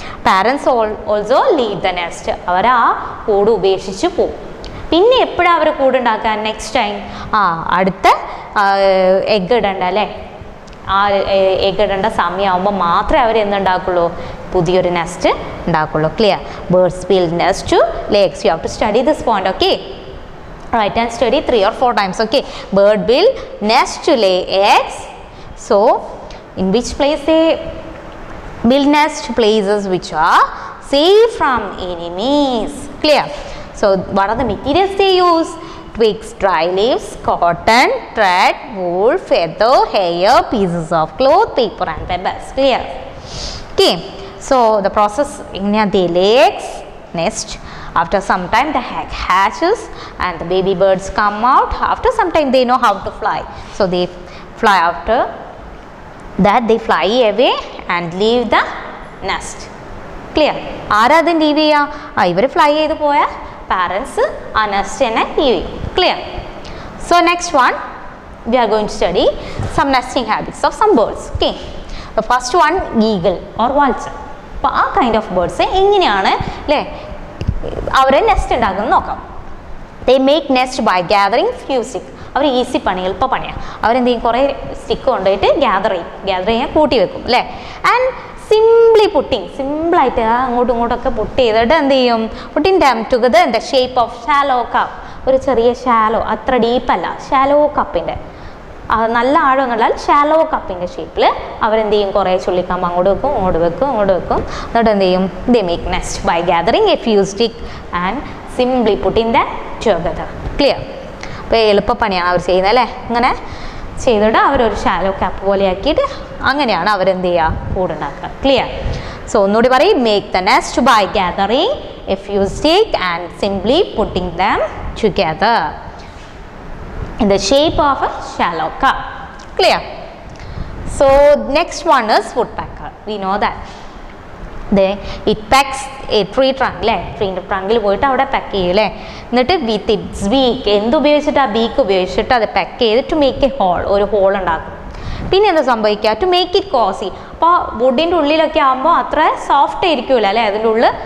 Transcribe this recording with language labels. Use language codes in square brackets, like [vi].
[en] Parents also leave the nest. [ml] അവർ ആ കൂട് ഉപേക്ഷിച്ച് പോകും. പിന്നെ എപ്പോഴാണ് അവർ കൂടുണ്ടാക്കാൻ, നെക്സ്റ്റ് ടൈം അടുത്ത എഗ് ഇടണ്ട അല്ലേ. ആ എഗ് ഇടേണ്ട സമയമാകുമ്പോൾ മാത്രമേ അവർ എന്തുണ്ടാക്കുള്ളൂ, പുതിയൊരു നെസ്റ്റ് ഉണ്ടാക്കുള്ളൂ. Clear? [en] Birds build nest to lay eggs. You have to study this point. Okay, write and study 3 or 4 times. Okay, bird build nest to lay eggs. So in which place they build nest? Places which are safe from enemies. Clear? So what are the materials they use? Twigs, dry leaves, cotton, thread, wool, feather, hair, pieces of cloth, paper and pebbles. Clear? Okay, so the process in the lay eggs nest. After some time the egg hatches and the baby birds come out. After some time they know how to fly, so they fly. After that they fly away and leave the nest. [ml] Clear? ആരാ അത് leave ചെയ്യുക? ഇവർ fly ചെയ്ത് പോയാൽ parents ആ nest തന്നെ leave ചെയ്യും. [en] Clear? So next one, we are going to study some nesting habits of some birds. Okay, the first one, eagle or vulture. [ml] അപ്പോൾ ആ കൈൻഡ് ഓഫ് ബേർഡ്സ് എങ്ങനെയാണ് അല്ലേ അവരെ നെസ്റ്റ് ഉണ്ടാക്കുന്നത് നോക്കാം. [en] They make nest by gathering few stick. [ml] Our easy പണി, എളുപ്പ പണിയാണ്. അവരെന്ത് ചെയ്യും, കുറേ സ്റ്റിക്ക് കൊണ്ടുപോയിട്ട് ഗ്യാദർ ചെയ്യാൻ കൂട്ടി വെക്കും അല്ലേ. [en] and simply putting, [ml] സിമ്പിളായിട്ട് അങ്ങോട്ടും ഇങ്ങോട്ടൊക്കെ പുട്ട് ചെയ്തിട്ട് എന്ത് ചെയ്യും, [en] Putting them together in the shape of shallow cup. [ml] ഒരു ചെറിയ ഷാലോ, അത്ര ഡീപ്പല്ല, ഷാലോ കപ്പിൻ്റെ നല്ല ആഴം എന്നുള്ളത് ഷാലോ കപ്പിൻ്റെ ഷേപ്പിൽ അവരെന്ത് ചെയ്യും, കുറേ ചുള്ളിക്കമ്പ് അങ്ങോട്ട് വെക്കും ഇങ്ങോട്ട് വെക്കും ഇങ്ങോട്ട് വെക്കും. എന്നിട്ട് എന്ത് ചെയ്യും, [en] They make nest by gathering a few stick and simply putting them together. Clear? [ml] അപ്പോൾ എളുപ്പപ്പണിയാണ് അവർ ചെയ്യുന്നത് അല്ലേ. ഇങ്ങനെ ചെയ്തിട്ട് അവരൊരു ഷാലോ കപ്പ് പോലെ ആക്കിയിട്ട് അങ്ങനെയാണ് അവരെന്ത് ചെയ്യുക, കൂടുണ്ടാക്കുക. ക്ലിയർ? സോ ഒന്നുകൂടി പറയും, [en] Make the nest by gathering a few stick and simply putting them together in the shape of a shallow cup. Clear? So next one is woodpecker. We know that it pecks a tree trunk അല്ലേ. [ml] ട്രീൻ്റെ ട്രങ്കിൽ പോയിട്ട് അവിടെ പെക്ക് ചെയ്യും അല്ലേ. എന്നിട്ട് [en] with its beak, [ml] എന്ത് ഉപയോഗിച്ചിട്ട് ആ beak ഉപയോഗിച്ചിട്ട് അത് പെക്ക് ചെയ്ത് [en] to make a hole, [ml] ഒരു ഹോൾ ഉണ്ടാക്കും. പിന്നെ എന്താ സംഭവിക്കുക, [en] To make it cosy. [ml] അപ്പോൾ വുഡിൻ്റെ ഉള്ളിലൊക്കെ ആകുമ്പോൾ അത്ര സോഫ്റ്റ് ആയിരിക്കുമല്ലോ അല്ലേ അതിൻ്റെ ഉള്ളിൽ.